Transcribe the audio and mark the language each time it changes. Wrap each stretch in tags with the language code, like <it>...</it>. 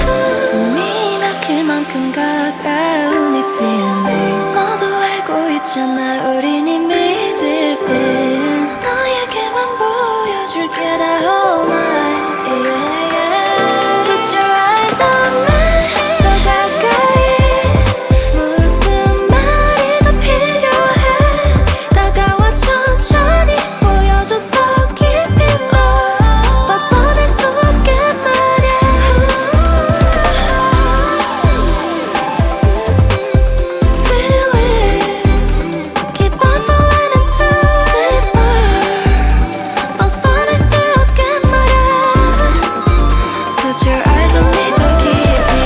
<ko>숨이 막힐 만큼 가까운 이 feeling. 너도 알고 있잖아 우린 이미 deep in.</ko> <en>너에게만 보여줄게 the whole night, yeah, yeah. Put your eyes on me, 더 가까이.</en> <ko>무슨 말이 더 필요해. 다가와 천천히 보여줘 더 깊이 널 벗어날 수 없게 말해.</ko> <en>Feel it, keep on falling into deeper.</en> <ko>벗어날 수 없게 말해.</ko> <en>Put your eyes on me 더 깊이.</en>